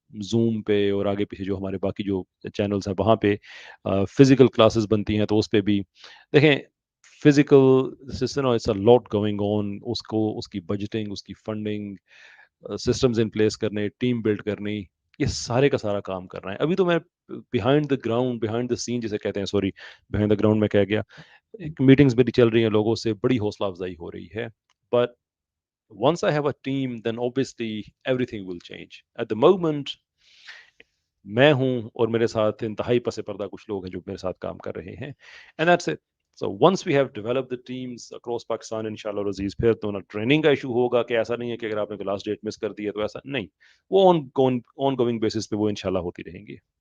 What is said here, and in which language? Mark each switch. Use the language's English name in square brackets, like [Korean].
[Urdu] Zoom پہ اور آگے پیچھے جو ہمارے باقی جو چینلز ہیں وہاں پہ فزیکل کلاسز بنتی ہیں, تو اس پہ بھی دیکھیں physical system [English] it's a lot going on, [Urdu] اس کی بجٹنگ, اس کی فنڈنگ, سسٹمز ان پلیس کرنے, ٹیم بلڈ کرنی, یہ سارے کا سارا کام کر رہے ہیں. ابھی تو میں [English] behind the ground, behind the scene [Urdu] جسے کہتے ہیں, سوری بیہائنڈ دا گراؤنڈ میں کہہ گیا, میٹنگز بھی چل رہی ہیں, لوگوں سے بڑی حوصلہ افزائی ہو رہی ہے. [English] But once I have a team, then obviously everything will change. At the moment [Urdu] میں ہوں اور میرے ساتھ انتہائی پس پردہ کچھ لوگ ہیں جو میرے ساتھ کام کر رہے ہیں, [English] and that's it. So once we have developed the teams across Pakistan, [Urdu] inshallah Aziz, پھر تو نہ ٹریننگ کا ایشو ہوگا کہ ایسا نہیں ہے کہ اگر آپ نے لاسٹ ڈیٹ مس کر دی ہے تو ایسا نہیں, وہ آن گوئنگ بیسس پہ وہ انشاءاللہ ہوتی رہیں گی.